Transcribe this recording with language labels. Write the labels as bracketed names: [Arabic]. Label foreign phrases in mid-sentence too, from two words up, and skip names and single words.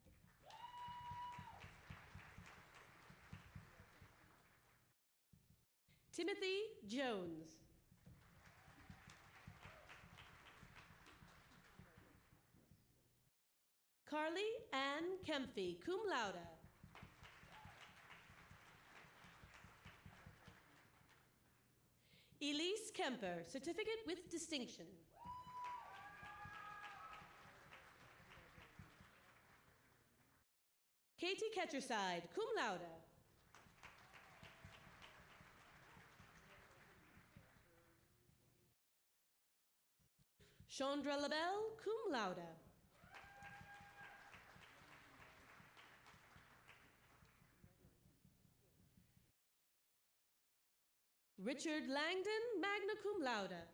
[English] Timothy Jones. Carly Ann Kemphy, [Latin] cum laude. [English] Elise Kemper, certificate with distinction. Katie Ketcherside, [Latin] cum laude. [English] Chandra LaBelle, [Latin] cum laude. [English] Richard Langdon, [Latin] magna cum laude.